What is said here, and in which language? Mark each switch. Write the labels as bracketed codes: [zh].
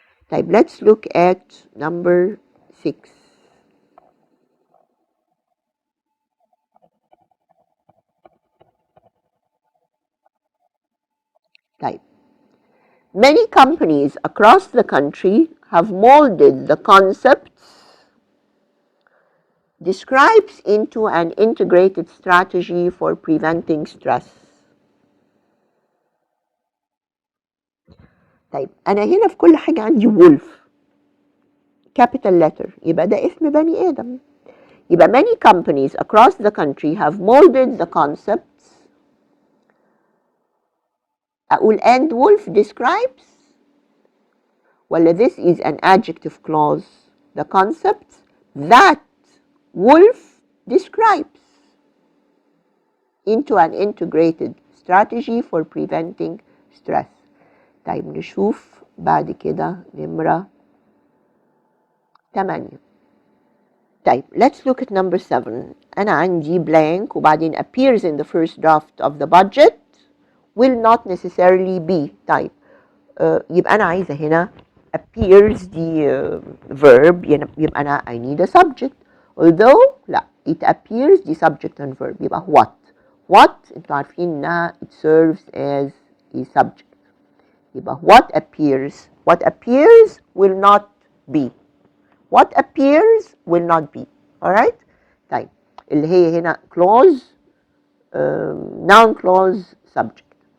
[en] طيب let's look at number 6 طيب many companies across the country have molded the concepts describes into an integrated strategy for preventing stress. [ar] طيب أنا هنا في كل حاجة عندي wolf [en] capital letter، [ar] يبقى ده اسم بني آدم. [en] يبقى many companies across the country have molded the concepts. [ar] أقول [en] and wolf describes ولا this is an adjective clause؟ the concepts that wolf describes into an integrated strategy for preventing stress. [ar] طيب نشوف بعد كده نمرة 8. [en] طيب let's look at number 7. [ar] أنا عندي [en] blank وبعدين appears in the first draft of the budget will not necessarily be. [ar] طيب يبقى أنا عايزة هنا appears دي verb، يبقى أنا [en] I need a subject. although لا it appears دي subject and verb، يبقى what [ar] انتوا عارفين انها [en] it serves as a subject. يبقى what appears will not be. what appears will not be. alright. [ar] طيب اللي هي هنا [en] clause noun clause subject.